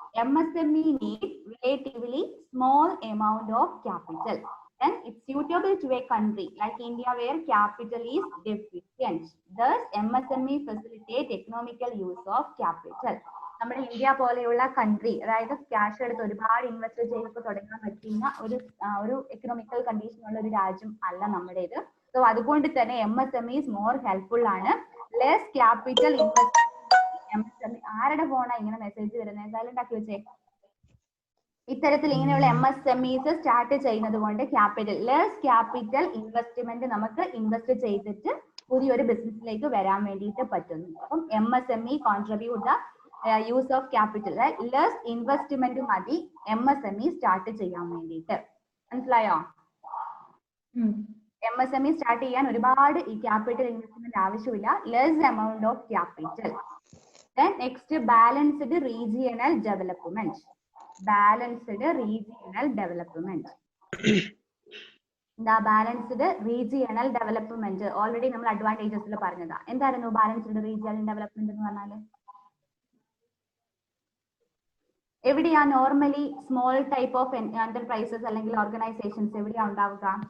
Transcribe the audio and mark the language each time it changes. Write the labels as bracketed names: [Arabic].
[English] MSME needs relatively small amount of capital. Then it's suitable to a country like India where capital is deficient. Thus, MSME facilitate economical use of capital. [Malayalam] നമ്മുടെ India പോലെയുള്ള country, അതായത് cash എടുത്ത് ഒരുപാട് invest ചെയ്ത് തുടങ്ങാൻ പറ്റുന്ന ഒരു economical കണ്ടീഷനുള്ള ഒരു രാജ്യം അല്ല നമ്മുടേത്. സോ അതുകൊണ്ട് തന്നെ [English] MSME is more helpful [Malayalam] ആണ്. [English] Less capital invest. [Malayalam] ആരുടെ ഫോണാ ഇങ്ങനെ മെസ്സേജ് വരുന്നത്? സൈലന്റ് ആക്കി വെച്ചേ. ഇത്തരത്തിൽ ഇങ്ങനെയുള്ള MSMEs സ്റ്റാർട്ട് ചെയ്യുന്നത് കൊണ്ട് ലെസ് ക്യാപിറ്റൽ ഇൻവെസ്റ്റ്മെന്റ് നമുക്ക് ഇൻവെസ്റ്റ് ചെയ്തിട്ട് പുതിയൊരു ബിസിനസ്സിലേക്ക് വരാൻ വേണ്ടിയിട്ട് പറ്റുന്നു. അപ്പം [English] MSME contribute the use of capital. [Malayalam] Less investment മതി MSME സ്റ്റാർട്ട് ചെയ്യാൻ വേണ്ടിയിട്ട്. മനസ്സിലായോ? MSME സ്റ്റാർട്ട് ചെയ്യാൻ ഒരുപാട് ഈ ക്യാപിറ്റൽ ഇൻവെസ്റ്റ്മെന്റ് ആവശ്യമില്ല. [English] Less amount of capital. Then next, balanced regional development. Balanced regional development. The balanced regional development already [Malayalam] നമ്മൾ അഡ്വാൻറ്റേജസിൽ പറഞ്ഞതാ. എന്തായിരുന്നു ബാലൻസ്ഡ് റീജിയണൽ ഡെവലപ്മെന്റ് എന്ന് പറഞ്ഞാല്? എവിടെയാ normally small type of enterprises അല്ലെങ്കിൽ ഓർഗനൈസേഷൻസ് എവിടെയാ ഉണ്ടാവുക?